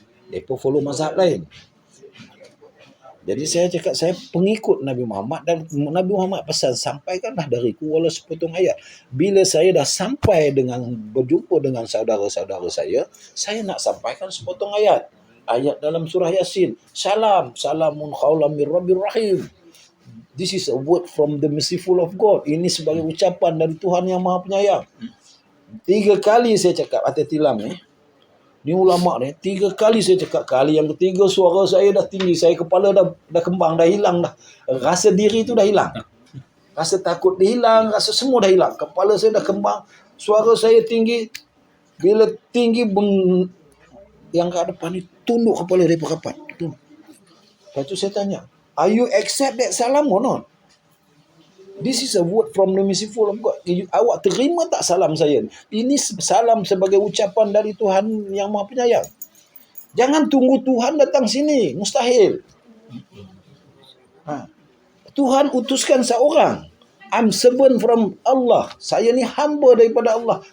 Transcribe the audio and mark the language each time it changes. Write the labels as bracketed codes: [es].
[ms] Mereka follow mazhab lain. Jadi saya cakap saya pengikut Nabi Muhammad, dan Nabi Muhammad pesan, sampaikanlah dariku walau sepotong ayat. Bila saya dah sampai berjumpa dengan saudara-saudara saya nak sampaikan sepotong ayat. Ayat dalam surah Yasin. [ar] Salamun qaulan mir rabbir rahim. [en] This is a word from the merciful of God. [ms] Ini sebagai ucapan dari Tuhan yang Maha Penyayang. 3 kali saya cakap atas tilam ni. Ni ulama ni, 3 kali saya cakap. Kali yang ketiga suara saya dah tinggi, saya kepala dah kembang, dah hilang dah. Rasa diri tu dah hilang. Rasa takut dia hilang, rasa semua dah hilang. Kepala saya dah kembang, suara saya tinggi. Bila tinggi, yang kat depan ni tunduk kepala dia rapat. Lepas tu saya tanya, [en] are you accept that salam or not? This is a word from the merciful of God. [ms] Awak terima tak salam saya? Ini salam sebagai ucapan dari Tuhan yang Maha Penyayang. Jangan tunggu Tuhan datang sini. Mustahil. Tuhan utuskan seorang. [en] I'm servant from Allah. [ms] Saya ni hamba daripada Allah.